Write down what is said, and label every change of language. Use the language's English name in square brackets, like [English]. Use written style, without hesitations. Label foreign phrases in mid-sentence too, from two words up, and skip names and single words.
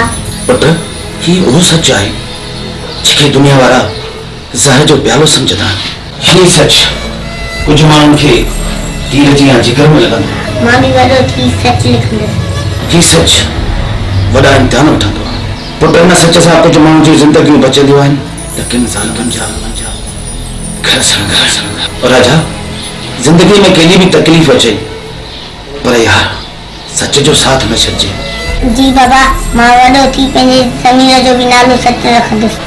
[Sindhi] पुट ही उहो सच आहे जेके दुनिया वारा ज़हर जो प्यालो सम्झंदा आहिनि। ही सच कुझु माण्हुनि खे तीर जी या जिगर में लॻंदो। मां बि वॾो थी सच लिखंदसि। ही सच वॾा इम्तिहान वठंदो आहे। पुट हिन सच सां कुझु माण्हुनि जी ज़िंदगियूं बचंदियूं आहिनि त किन ज़ालिमनि जा घर संघर्ष। और राजा जिंदगी में केॾी बि तकलीफ़ अचे पर यार सच जो साथ न छॾिजे। जी बाबा, मां वॾो थी पंहिंजे ज़मीर जो बि नालो सच रखंदुसि।